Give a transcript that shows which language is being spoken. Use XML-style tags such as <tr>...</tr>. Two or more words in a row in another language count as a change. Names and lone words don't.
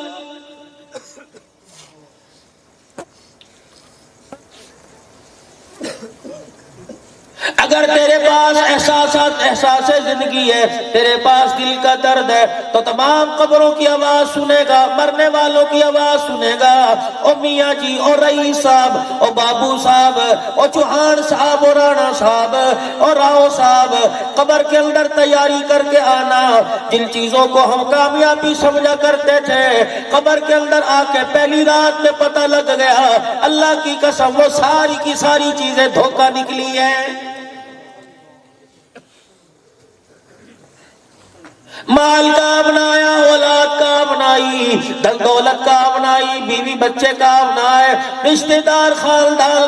<ur>اگر تیرے پاس احساس زندگی ہے، تیرے پاس دل کا درد ہے تو تمام قبروں کی آواز سنے گا، مرنے والوں کی آواز سنے گا، او میاں جی، او رئیس صاحب، او بابو صاحب، او چوہان صاحب، او رانا صاحب، او راؤ صاحب، قبر کے اندر تیاری کر کے آنا۔ جن چیزوں کو ہم کامیابی سمجھا کرتے تھے قبر کے اندر آ کے پہلی رات میں پتہ لگ گیا اللہ کی قسم وہ ساری کی ساری چیزیں دھوکہ نکلی ہیں۔ مال کا بنایا، اولاد کا بنائی، دل دولت کا بنائی، بیوی بچے کا بنائے، رشتہ دار خاندان</ur>